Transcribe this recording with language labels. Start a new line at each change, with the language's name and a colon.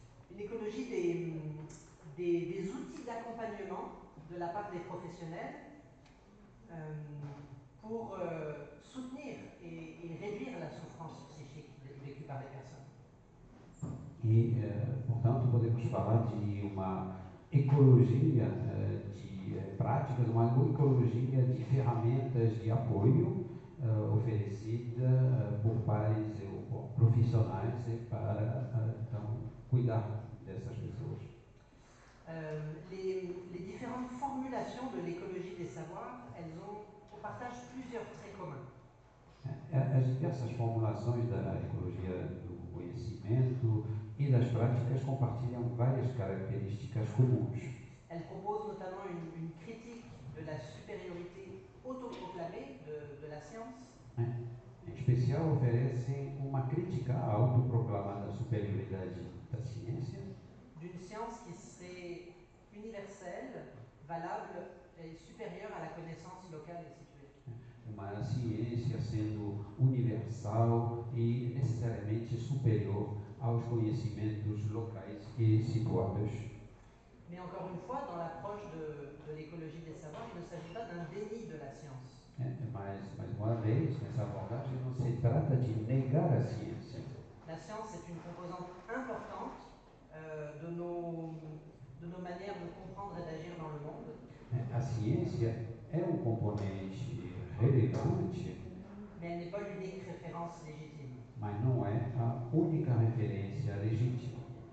French: Une écologie des outils d'accompagnement de la part des professionnels pour soutenir et réduire la souffrance psychique vécue par les personnes.
Portuguese: E, portanto, podemos falar de uma ecologia de práticas, uma ecologia de ferramentas de apoio oferecida por pares ou por profissionais para então, cuidar dessas pessoas.
French: Les différentes formulations de l'écologie des savoirs, elles partagent plusieurs traits communs.
Portuguese: As diversas formulações da ecologia do conhecimento e das práticas compartilham várias características comuns.
French: Elle propose notamment une critique de la supériorité autoproclamée de la science.
Portuguese: Em especial, oferecem uma crítica à autoproclamada superioridade da ciência.
French: D'une science qui serait universelle, valable et supérieure à la connaissance locale et située.
Portuguese: Uma ciência sendo universal e necessariamente superior aos conhecimentos locais e situados.
French: Mais encore une fois, dans l'approche de l'écologie des savoirs, il ne s'agit pas d'un déni de la science.
Portuguese: Mais uma vez, nessa abordagem, não se trata de negar a ciência.
French: La science est une composante importante de nos manières de comprendre et d'agir dans le monde.
Portuguese: A ciência é um componente relevante,
French: mais elle n'est pas l'unique référence légitime.
Portuguese: Mas não é a única referência legítima.